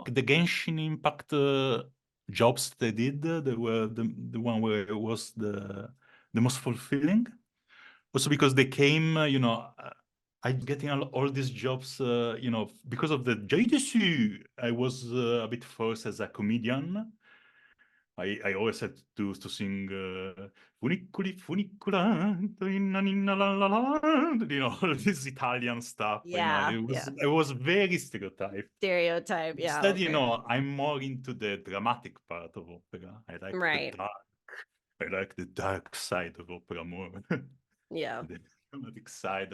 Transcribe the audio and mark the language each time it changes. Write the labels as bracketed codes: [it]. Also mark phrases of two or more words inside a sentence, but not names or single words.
[en] The Genshin Impact jobs they did, they were the one where it was the most fulfilling. Also because they came, you know, I getting all these jobs, you know, because of the JDC. I was a bit forced as a comedian. I always had to sing [it] funiculi funiculante [en] inna ninna la la la, all this Italian stuff. Yeah, It was very stereotyped. Stereotype, yeah. Instead, Okay. I'm more into the dramatic part of opera. I like Right. I like the dark side of opera more. Yeah. The dramatic side.